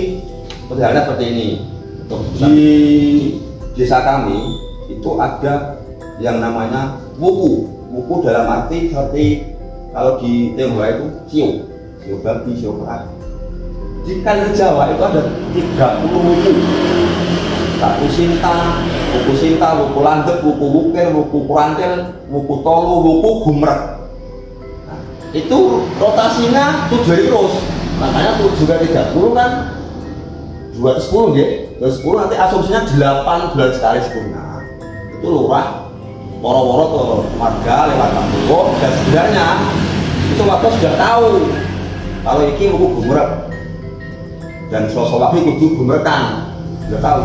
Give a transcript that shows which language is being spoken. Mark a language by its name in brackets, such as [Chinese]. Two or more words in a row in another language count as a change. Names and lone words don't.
[Indonesian] Halnya seperti ini. Di desa kami itu ada yang namanya wuku. Wuku dalam arti seperti kalau di Tionghoa itu sio babi, sio perah. Di Kalimantan Jawa itu ada 30 wuku. Wuku Sinta, wuku Landep, wuku Wukir, wuku Kurantil, wuku Tolu, wuku Gumrek. Nah, itu rotasinya 7 hari terus. Makanya 7 kali 30 kan 210 ya. 210 nanti asumsinya 8 bulan sekali sempurna. Itu lurah woro-woro ke warga lewat kampung, dan sebenarnya itu warga sudah tahu kalau ini wuku Gumrek dan sosok waktu kudu gumrekan, sudah tahu.